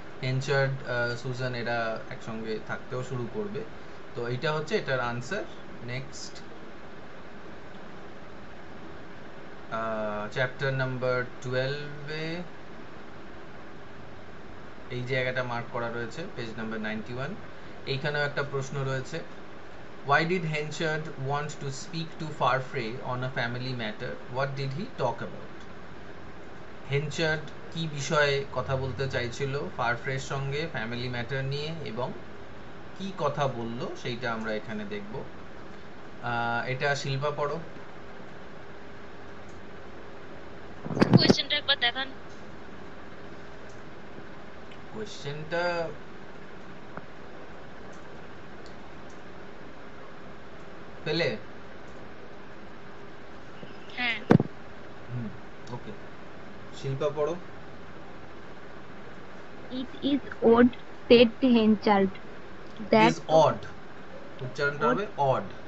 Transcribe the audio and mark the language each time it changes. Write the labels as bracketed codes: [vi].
[bn] হেনচার্ড, Suzanne এরা একসঙ্গে থাকতেও শুরু করবে। তো এইটা হচ্ছে এটার আনসার। নেক্সট চ্যাপ্টার নাম্বার 12-এ এই জায়গাটা মার্ক করা রয়েছে, পেজ নাম্বার 91। এইখানেও একটা প্রশ্ন রয়েছে, [en] why did Henchard want to speak to Farfrae on a family matter? What did he talk about? [bn] হেনচার্ড কি বিষয়ে কথা বলতে চাইছিল ফারফ্রের সঙ্গে ফ্যামিলি ম্যাটার নিয়ে, এবং কি কথা বলল সেইটা আমরা এখানে দেখব। এটা শিল্পা পড়ো। কোয়েশ্চেনটা একবার দেখান। কোয়েশ্চেনটা পেলে? হ্যাঁ। ওকে, শিল্পা পড়ো। [en] It is odd, said Henchard, that [bn] odd উচ্চারণটা হবে odd,